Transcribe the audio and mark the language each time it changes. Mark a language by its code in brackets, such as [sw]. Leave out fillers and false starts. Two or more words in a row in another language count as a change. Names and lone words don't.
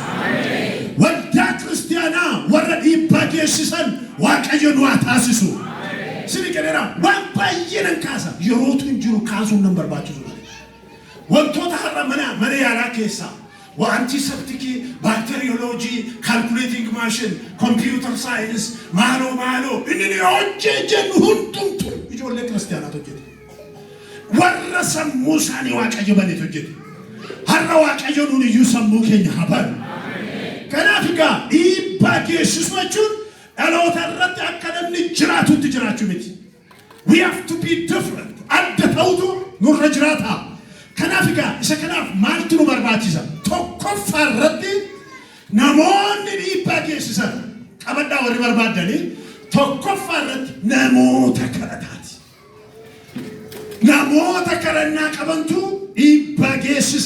[om] Waldaa kiristaanaa warra dhiibbaa geessisan Waaqayyo nu haa taasisu. Sini gadara waan baay'ee nan kaasa yerootu hin jiru kaasuun nan barbaachisu. Wantoota har'a mana yaalaa keessaa [en] antiseptic bacteriology calculating machine computer science [om] malo inni hojjetan hundumtu ijoollee kiristaanaa hojjetu warra sammuu isaanii Waaqayyo baneet hojjetu har'a Waaqayyo nuun iyyuu sammuu keenya haban kanaaf egaa dhiibbaa geessisu jechuun dhaloota irratti akka namni jiraatutti jiraachuu miti. [en] We have to be different [om] adda ta'utu nurra jiraata. Kanaaf egaa isa kanaaf maaltu nu barbaachisa? Tokkoffaa irratti namoonni dhiibbaa geessisan qabadhaa warri barbaadanii tokkoffaa irratti namoota kadhataati. Namoota kadhannaa qabantu dhiibbaa geessisa.